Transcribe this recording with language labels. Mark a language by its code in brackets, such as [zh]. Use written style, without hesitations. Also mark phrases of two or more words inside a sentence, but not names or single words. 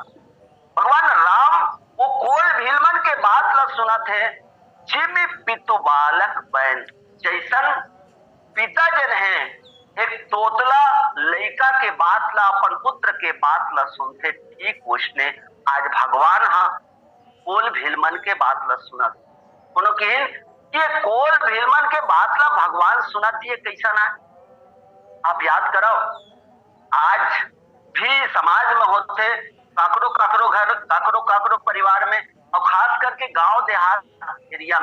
[hne] भगवान राम वो कोल भील मन के बात ला सुनत है, [awa] जिम पितु बालक बैन। [hne] जैसन पिता जन है एक तोतला लइका के बात ला अपन पुत्र के बात ला सुनते, ठीक उसने आज भगवान कोल भील मन के बात ला सुनत। कोनो कहिन कि कोल भील मन के बात ला भगवान सुनत, ये कैसा ना। आप याद करो आज भी समाज में होते काकरो काकरो घर काकरो काकरो परिवार में, और खास करके गांव देहात एरिया